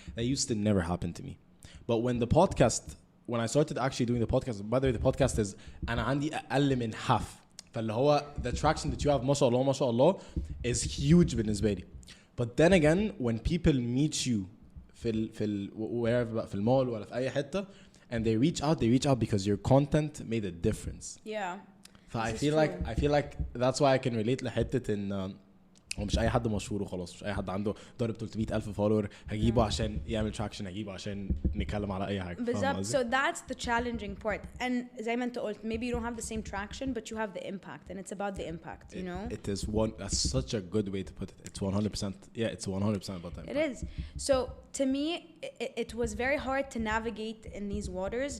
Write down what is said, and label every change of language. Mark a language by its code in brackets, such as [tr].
[en] That used to never happen to me. But when I started actually doing the podcast, by the way, the podcast is [ar] أنا عندي أقل من [en] half. [ar] فاللي هو [en] the traction that you have [ar] ما شاء الله [en] is huge [ar] بالنسبة لي. [en] But then again, when people meet you في wherever [ar] في المول ولا في أي حتة [en] and they reach out because your content made a difference. Yeah. I feel like that's why I can relate [ar] لحتة إن ومش أي حد مشهور وخلاص، مش أي حد عنده ضارب 300,000 فولور هجيبه عشان يعمل traction، هجيبه عشان نتكلم على أي حاجة. بالظبط. [en] So that's the challenging part. And [ar] زي ما أنت قلت, [en] maybe you don't have the same traction, but you have the impact, and it's about the impact, you know. It is that's such a good way to put it. It's 100%. Yeah, it's 100% about that. It is. So to me, it was very hard to navigate in these waters.